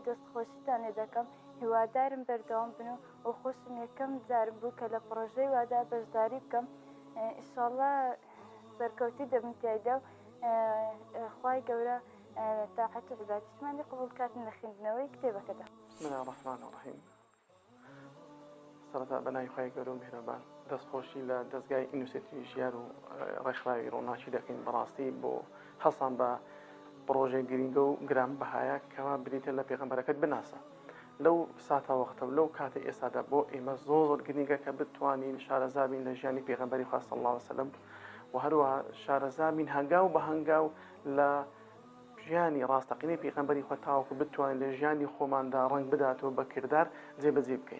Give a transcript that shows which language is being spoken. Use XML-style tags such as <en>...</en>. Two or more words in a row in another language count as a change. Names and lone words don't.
<ckb>دەستخۆشیتان لێ دەکەم، هیوادارم بەردەوام بن و خۆشم یەکەم جارم بوو کە لە پرۆژەی وادا بەشداری بکەم. ئینشاءالله سەرکەوتی دەبم تایدا و خوای گەورە تاقەت و عیبادەتیمان لێ قبوڵ کاتن لە خوێندنەوەی کتێبەکەدا.</ckb> <ar>بسم الله الرحمن الرحیم.</ar> <ckb>سەرەتا بەناوی خوای گەورە و میهرەبان دەستخۆشی لە دەستگای ئینستیتوتی ژیار و ڕێکخراوی ڕووناچی دەکەین بەڕاستی بۆ هەڵسان بە پرۆژەی گرینگە و گرانبەهایە کەوا بریتە لە پێغەمبەرەکەت بناسە. لەو ساتە وەختە و لەو کاتە ئێستادا بۆ ئێمە زۆر گرینگە کە بتوانین شارەزابین لە ژیانی پێغەمبەری خوا</ckb> <ar>صلی الله علیه وسلم</ar> <ckb>و هەروەها شارەزابین هەنگاو بە هەنگاو لە ژیانی ڕاستەقینەی پێغەمبەری خوا تاوەکو بتوانین لە ژیانی خۆماندا ڕەنگ بداتەوە بە کردار جێبەجێ بکەین.</ckb>